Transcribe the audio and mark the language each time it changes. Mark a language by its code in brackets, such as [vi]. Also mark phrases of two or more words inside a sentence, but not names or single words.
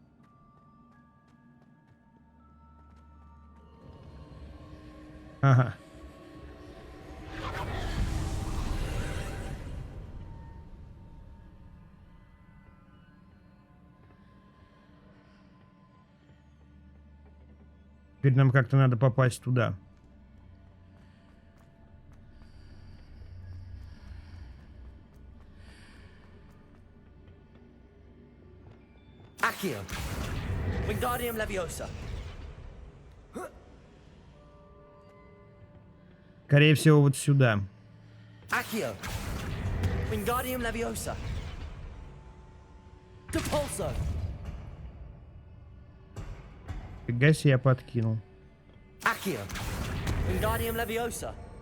[ru] Ага. Теперь нам как-то надо попасть туда. Accio. Wingardium Leviosa. Скорее всего, вот сюда. Accio. Wingardium Leviosa. Depulso. Фига себе, я подкинул. Accio. Wingardium Leviosa.